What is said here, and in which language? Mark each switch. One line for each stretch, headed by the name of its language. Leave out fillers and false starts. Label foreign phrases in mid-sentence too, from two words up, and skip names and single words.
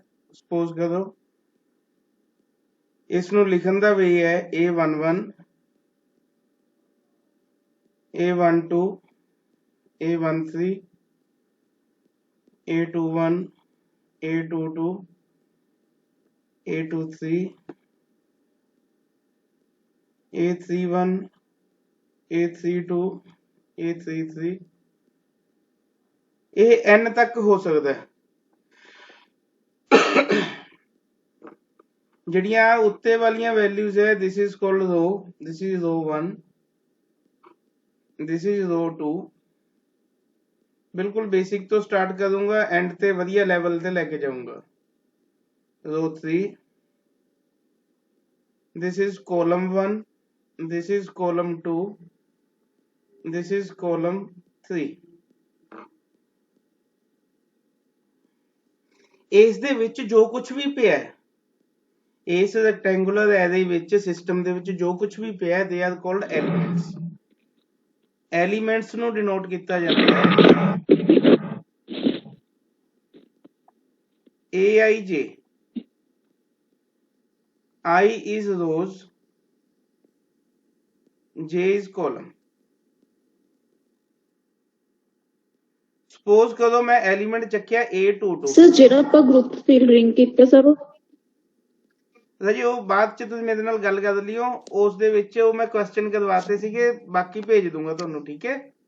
Punjabi: ਸਪੋਜ਼ ਕਰੋ ਇਸ ਨੂੰ ਲਿਖਣ ਦਾ ਵੇ ਹੈ A11 A12 A13 A21 A22 A23 A31 A32 A33 ਇਹ n ਤੱਕ ਹੋ ਸਕਦਾ ਹੈ। ਜਿਹੜੀਆਂ ਉੱਤੇ ਵਾਲੀਆਂ ਵੈਲਿਊਜ਼ ਹੈ,
English: this is called row, this is row 1, this is row 2।
Punjabi: ਬਿਲਕੁਲ ਬੇਸਿਕ ਤੋਂ ਸਟਾਰਟ ਕਰੂੰਗਾ, ਐਂਡ ਤੇ ਵਧੀਆ ਲੈਵਲ ਤੇ ਲੈ ਕੇ ਜਾਊਂਗਾ।
English: row 3, this is column 1, this is column 2, this is column 3।
Punjabi: ਇਸ ਦੇ ਵਿੱਚ ਜੋ ਕੁਝ ਵੀ ਪਿਆ ਹੈ, ਇਸ
English: rectangular array
Punjabi: ਵਿੱਚ ਸਿਸਟਮ ਦੇ ਵਿੱਚ ਜੋ ਕੁਝ ਵੀ ਪਿਆ,
English: they are called elements.
Punjabi: ਐਲੀਮੈਂਟਸ ਨੂੰ ਡਿਨੋਟ ਕੀਤਾ ਜਾਂਦਾ ਹੈ AIJ।
English: I is rows, J is column।
Punjabi: ਸਪੋਜ਼ ਕਦੋਂ ਮੈਂ ਐਲੀਮੈਂਟ ਚੱਕਿਆ A22। ਸਰ ਜਿਹੜਾ ਆਪਾਂ
English: group field ring
Punjabi: ਕੀਤਾ ਸਰ, ਰਾਜੀ ਉਹ ਬਾਅਦ ਚ ਤੁਸੀਂ ਮੇਰੇ ਨਾਲ ਗੱਲ ਕਰ ਲਿਓ, ਉਸ ਦੇ ਵਿੱਚ ਉਹ ਮੈਂ ਕੁਐਸਚਨ ਕਰਵਾਤੇ ਸੀਗੇ, ਬਾਕੀ ਭੇਜ ਦੂੰਗਾ ਤੁਹਾਨੂੰ, ਠੀਕ ਹੈ।